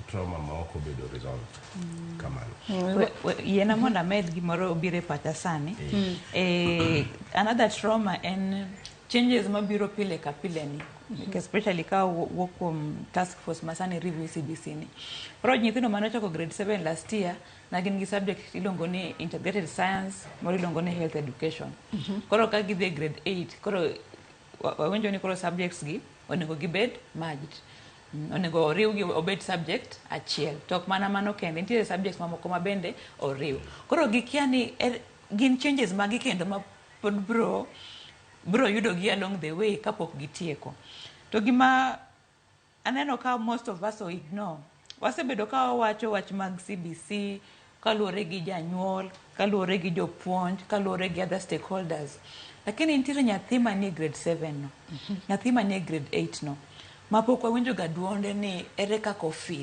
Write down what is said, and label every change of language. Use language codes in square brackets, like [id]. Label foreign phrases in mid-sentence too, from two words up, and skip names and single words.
[luo] trauma ma ok obedo resolved. Kamano. Yena monda med gimoro obire pacha sani. [en] Another trauma and changes [luo] mabiro pile ka pile ni. Especially ka [en] work task force [luo] masani review CBC ni. Pro nyithindo manochako grade 7 [en] last year [luo] na gin gi subject ilongo ni [en] integrated science, [luo] moro ilongo ni [en] health education. [luo] Koro ka gidhi grade 8, koro wawenjo ni koro subjects gi onego gibed merged. Onego oriw gi obed subject achiel. Tok mana mano kende nitie subjects mamoko mabende oriw. Koro gikia ni gin changes magi kendo ma pod bro yudo gi [en] along the way [luo] kapok gitieko. To gima aneno ka [en] most of us ignore. [luo] Wasebedo ka wacho wach mag CBC, kaluore gi janyuol, kaluore gi jopuonj, kaluore gi [en] other stakeholders. [luo] Lakini nitiere nyathi manie grade 7 no. Nyathi manie grade 8 no. Mapok wawinjo ga duonde ni ere kaka ofeel.